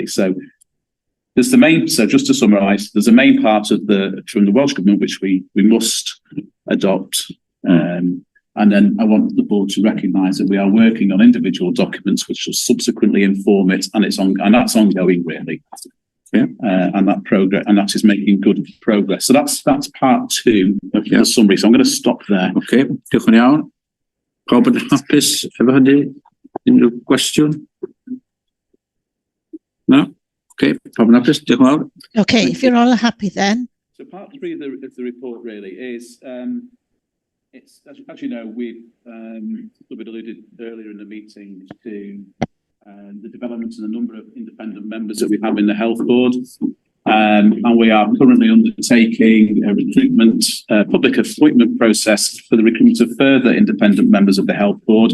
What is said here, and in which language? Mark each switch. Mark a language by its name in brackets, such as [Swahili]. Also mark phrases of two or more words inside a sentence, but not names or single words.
[English] So there's so just to summarise, there's a main part of from the Welsh Government which we must adopt. And then I want the board to recognise that we are working on individual documents which will subsequently inform it, and that's ongoing, really. Yeah, and that is making good progress. So that's part 2 of the summary. So I'm going to stop there. [Welsh] Okay, diolch yn iawn. Pawb yn hapus efo hynny? Unrhyw gwestiwn? No? Okay, pawb yn hapus? Diolch yn fawr. [English] Okay, if you're all happy then. So part 3 of the report really is it's as you know, we've alluded earlier in the meeting to the development and the number of independent members that we have in the health board. And we are currently undertaking a recruitment, public appointment process for the recruitment of further independent members of the health board.